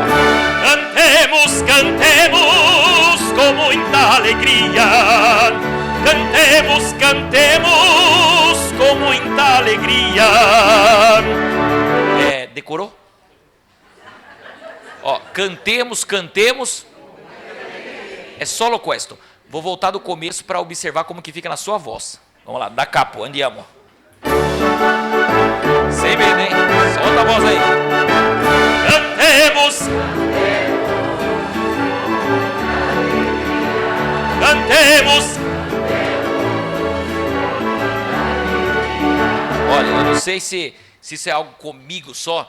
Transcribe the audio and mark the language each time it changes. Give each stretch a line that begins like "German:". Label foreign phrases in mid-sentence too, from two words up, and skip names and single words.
Portuguese: Cantemos, cantemos com muita alegria. Cantemos, cantemos com muita alegria. Decorou? Ó, cantemos, cantemos.
Italian: É solo questo.
Portuguese: Vou voltar do começo para observar como que fica na sua voz. Vamos lá,
Italian: da capo, andiamo.
Portuguese: Sem medo, hein? Solta a voz aí. Cantemos, cantemos. Olha, eu não sei se isso é algo comigo só.